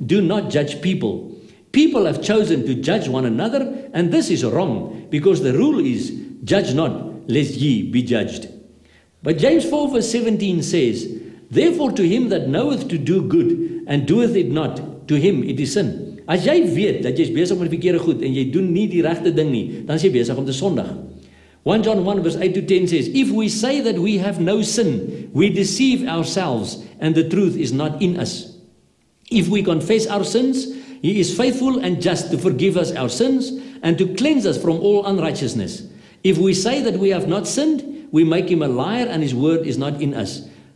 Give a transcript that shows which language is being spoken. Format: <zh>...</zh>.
<en>Do not judge people. People have chosen to judge one another, and this is wrong, because the rule is, judge not, lest ye be judged. But James 4 verse 17 says, therefore to him that knoweth to do good, and doeth it not, to him it is sin.</en> <af>As jy weet, dat jy is besig met verkeerde goed, en jy doen nie die regte ding nie, dan is jy besig om te sondig.</af> <en>1 John 1 verse 8 to 10 says, if we say that we have no sin, we deceive ourselves, and the truth is not in us. If we confess our sins, He is faithful and just to forgive us our sins and to cleanse us from all unrighteousness. If we say that we have not sinned, we make him a liar and his word is not in us.</en>